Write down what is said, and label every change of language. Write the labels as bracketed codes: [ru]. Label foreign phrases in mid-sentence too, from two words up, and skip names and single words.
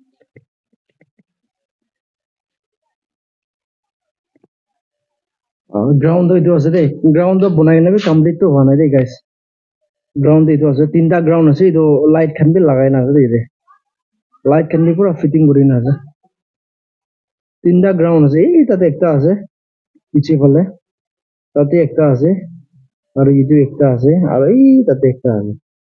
[nag] ground to idu ase de ground to bonai na bi complete to hona de guys ground idu ase tinta ground ase idu light khan bi lagai na ase de light khan bi pura fitting kurina ase tinta ground ase ei tate ekta ase piche phale tate ekta ase aru itu ekta ase aru ei tate ekta ase